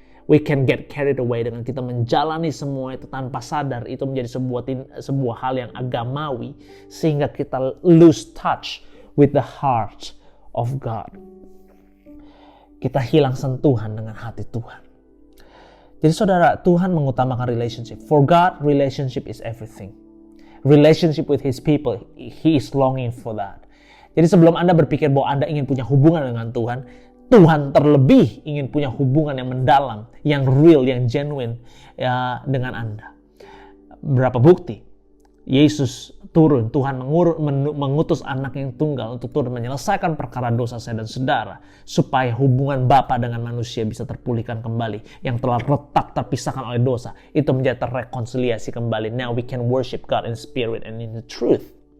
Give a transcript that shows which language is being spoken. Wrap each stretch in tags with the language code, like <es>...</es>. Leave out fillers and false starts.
<en>We can get carried away</en> <id>dengan kita menjalani semua itu tanpa sadar itu menjadi sebuah hal yang agamawi, sehingga kita</id> <en>lose touch with the heart of God.</en> <id>Kita hilang sentuhan dengan hati Tuhan. Jadi saudara, Tuhan mengutamakan relationship.</id> <en>For God, relationship is everything. Relationship with His people, He is longing for that.</en> <id>Jadi sebelum Anda berpikir bahwa Anda ingin punya hubungan dengan Tuhan, Tuhan terlebih ingin punya hubungan yang mendalam, yang real, yang genuine dengan Anda. Berapa bukti? Yesus turun, Tuhan mengutus anak yang tunggal untuk turun menyelesaikan perkara dosa saya dan saudara, supaya hubungan Bapa dengan manusia bisa terpulihkan kembali, yang telah retak terpisahkan oleh dosa, itu menjadi terrekonsiliasi kembali.</id> <en>Now we can worship God in spirit and in the truth.</en>